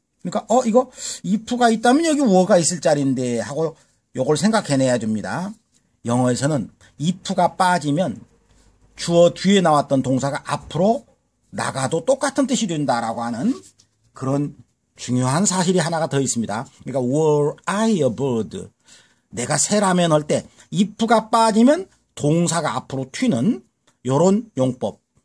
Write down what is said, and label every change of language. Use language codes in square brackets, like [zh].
[ko] 그러니까 이거 if가 있다면 여기 were가 있을 자리인데 하고 요걸 생각해내야 됩니다. 영어에서는 if가 빠지면 주어 뒤에 나왔던 동사가 앞으로 나가도 똑같은 뜻이 된다라고 하는 그런 중요한 사실이 하나가 더 있습니다. [en] 그러니까 were I a bird? [ko] 내가 새라면 할 때 if가 빠지면 동사가 앞으로 튀는 요런 용법.